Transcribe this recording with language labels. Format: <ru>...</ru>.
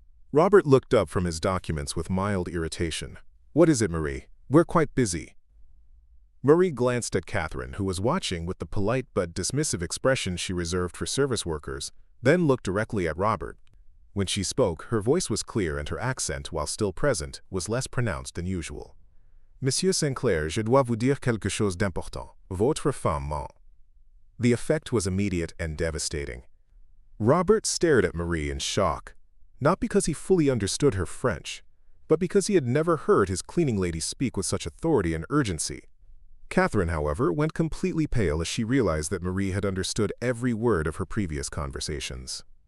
<en>Robert looked up from his documents with mild irritation. What is it, Marie? We're quite busy. Marie glanced at Catherine, who was watching with the polite but dismissive expression she reserved for service workers, then looked directly at Robert. When she spoke, her voice was clear and her accent, while still present, was less pronounced than usual.</en> <fr>Monsieur Sinclair, je dois vous dire quelque chose d'important. Votre femme ment.</fr> <en>The effect was immediate and devastating. Robert stared at Marie in shock, not because he fully understood her French, but because he had never heard his cleaning lady speak with such authority and urgency. Catherine, however, went completely pale as she realized that Marie had understood every word of her previous conversations.</en>